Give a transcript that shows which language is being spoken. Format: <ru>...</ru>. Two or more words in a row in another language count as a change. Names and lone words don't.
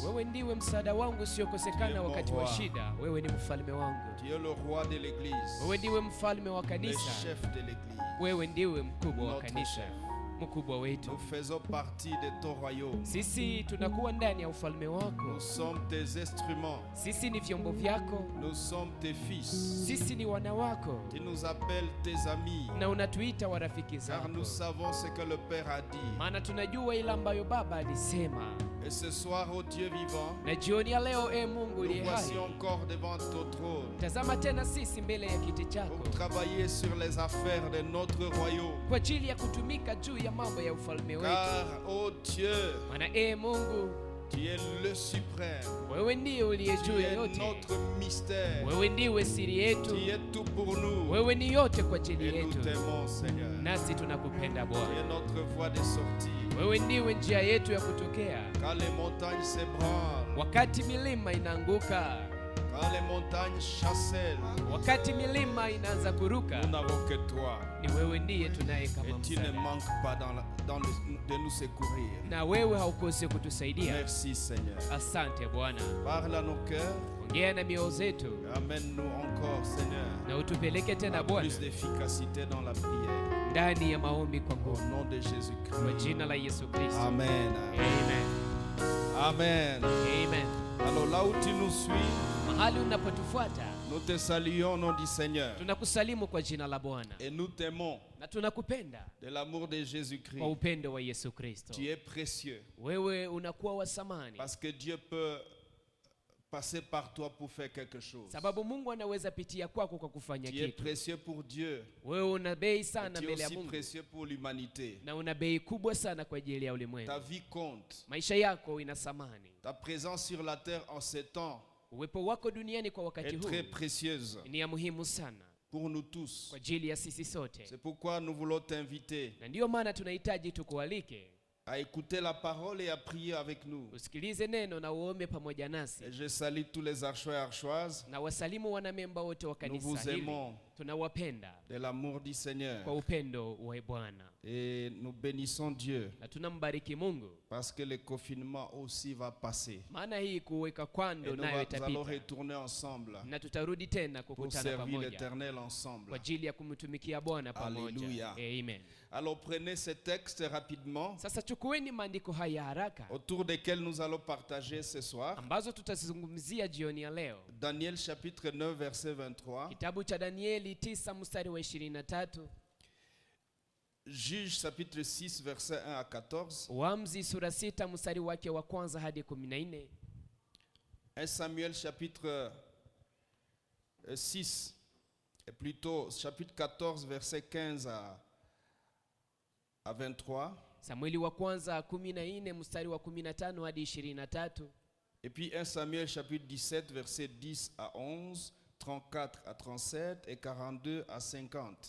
<sw>Wewe ndiwe msaada wangu usiokosekana wakati wa shida. Wewe ni mfalme wangu.</sw> <fr>Tu es le roi de l'église.</fr> <sw>Wewe ndiwe mfalme wa</sw> <fr>Le</fr> <sw>kanisa.</sw> <fr>chef de l'église.</fr> <sw>Wewe ndiwe mkubwa wa kanisa. Mkubwa wetu.</sw> <fr>Nous faisons partie de ton royaume.</fr> <sw>Sisi tunakuwa ndani ya ufalme wako.</sw> <fr>Nous sommes tes instruments.</fr> <sw>Sisi ni vyombo vyako.</sw> <fr>Nous sommes tes fils.</fr> <sw>Sisi ni wana wako.</sw> <fr>Tu nous appelles tes amis.</fr> <sw>Na unatuita warafiki zako.</sw> <fr>Car nous savons ce que le Père a dit.</fr> <sw>Maana tunajua ile ambayo Baba alisema.</sw> <fr>Et ce soir, ô Dieu vivant,</fr> <sw>na jioni ya leo, Mungu</sw> <fr>nous</fr> <sw>uliye</sw> <fr>voici</fr> <sw>hai,</sw> <fr>encore devant ton trône.</fr> <sw>tazama tena sisi mbele ya kiti chako</sw> <fr>Pour travailler sur les affaires de notre royaume.</fr> <sw>kwa ajili ya kutumika juu ya mambo ya ufalme wetu.</sw> <fr>Car, ô Dieu,</fr> <sw>Maana Mungu,</sw> <fr>tu es le suprême.</fr> <sw>wewe ndiye uliye</sw> <fr>Tu</fr> <sw>juu ya</sw> <fr>es</fr> <sw>yote.</sw> <fr>notre mystère.</fr> <sw>Wewe ndiwe siri yetu.</sw> <fr>Tu es tout pour nous.</fr> <sw>Wewe ni yote kwa ajili</sw> <fr>Et nous</fr> <sw>yetu.</sw> <fr>t'aimons, Seigneur.</fr> <sw>Nasi tunakupenda</sw> <fr>Tu</fr> <sw>Bwana.</sw> <fr>es notre voie de sortie.</fr> <sw>Wewe ndiwe njia yetu ya kutokea.</sw> <fr>Quand les montagnes s'ébranlent,</fr> <sw>Wakati milima inaanguka,</sw> <fr>quand les montagnes chancellent,</fr> <sw>wakati milima inaanza kuruka,</sw> <fr>nous n'avons que toi.</fr> <sw>ni wewe ndiye tunaye kama</sw> <fr>Et tu ne</fr> <sw>msaada.</sw> <fr>manques pas de nous secourir.</fr> <sw>Na wewe haukose kutusaidia.</sw> <fr>Merci, Seigneur.</fr> <sw>Asante Bwana.</sw> <fr>Parle à nos cœurs.</fr> <sw>Ongea na mioyo zetu</sw> <fr>Amène-nous encore, Seigneur,</fr> <sw>na utupeleke tena</sw> <fr>à</fr> <sw>Bwana</sw> <fr>plus d'efficacité dans la prière.</fr> <sw>ndani ya maombi kwa</sw> <fr>Au</fr> <sw>nguvu,</sw> <fr>nom de</fr> <sw>kwa</sw> <fr>Jésus-Christ.</fr> <sw>jina la Yesu Kristo. Amen. Amen. Amen. Amen.</sw> <fr>Alors là où tu nous suis,</fr> <sw>Mahali unapotufuata,</sw> <fr>nous te saluons au nom du Seigneur.</fr> <sw>tunakusalimu kwa jina la Bwana</sw> <fr>Et nous t'aimons</fr> <sw>na tunakupenda</sw> <fr>de l'amour de Jésus-Christ.</fr> <sw>kwa upendo wa Yesu Kristo.</sw> <fr>Tu es précieux.</fr> <sw>Wewe unakuwa wa thamani,</sw> <fr>Parce que Dieu peut passer par toi pour faire quelque chose.</fr> <sw>sababu Mungu anaweza pitia kwako kwa kufanya</sw> <fr>Tu es</fr> <sw>kitu.</sw> <fr>précieux pour Dieu.</fr> <sw>Wewe una bei</sw> <fr>Et</fr> <sw>sana</sw> <fr>tu es</fr> <sw>mbele ya</sw> <fr>aussi</fr> <sw>Mungu</sw> <fr>précieux pour l'humanité.</fr> <sw>na una bei kubwa sana kwa ajili ya ulimwengu.</sw> <fr>Ta vie compte.</fr> <sw>Maisha yako ina thamani.</sw> <fr>Ta présence sur la terre en ces temps</fr> <sw>Uwepo wako duniani kwa wakati</sw> <fr>est</fr> <sw>huu</sw> <fr>très précieuse</fr> <sw>ni ya muhimu sana</sw> <fr>pour nous tous.</fr> <sw>kwa ajili ya sisi sote,</sw> <fr>C'est pourquoi nous voulons t'inviter</fr> <sw>na ndiyo maana tunahitaji tukualike</sw> <fr>à écouter la parole et à prier avec nous.</fr> <sw>Usikilize neno na uombe pamoja nasi.</sw> <fr>Et je salue tous les archois et archoises.</fr> <sw>Na wasalimu wanamemba wote wa</sw> <fr>Nous vous</fr> <sw>kanisa hili.</sw> <fr>aimons</fr> <sw>Tunawapenda</sw> <fr>de l'amour du Seigneur.</fr> <sw>kwa upendo wa Bwana.</sw> <fr>Et nous bénissons Dieu</fr> <sw>Na tunambariki Mungu.</sw> <fr>parce que le confinement aussi va passer.</fr> <sw>Maana hii kuweka kwando</sw> <fr>Et nous</fr> <sw>nayo</sw> <fr>allons</fr> <sw>itapita.</sw> <fr>retourner ensemble</fr> <sw>Na tutarudi tena</sw> <fr>pour</fr> <sw>kukutana</sw> <fr>servir</fr> <sw>pamoja</sw> <fr>l'Éternel</fr> <sw>kwa</sw> <fr>ensemble.</fr> <sw>ajili ya kumtumikia Bwana pamoja.</sw> <fr>Alléluia.</fr> <sw>Amen.</sw> <fr>Alors prenez ces textes rapidement</fr> <sw>Sasa chukueni maandiko haya haraka</sw> <fr>autour desquels nous allons partager ce soir.</fr> <sw>ambazo tutazungumzia jioni ya leo.</sw> <fr>Daniel chapitre 9 verset 23.</fr> <sw>Kitabu cha Danieli 9 mstari wa 23.</sw> <fr>Juge chapitre 6 verset 1 à 14.</fr> <sw>Waamuzi sura 6 mstari wake wa kwanza hadi 14.</sw> <fr>1 Samuel chapitre 6 et plutôt chapitre 14 verset 15 à 23.</fr> <sw>Samueli wa kwanza 14 mstari wa 15 hadi 23.</sw> <fr>Et puis 1 Samuel chapitre 17 verset 10 à 11, 34 à 37 et 42 à 50.</fr>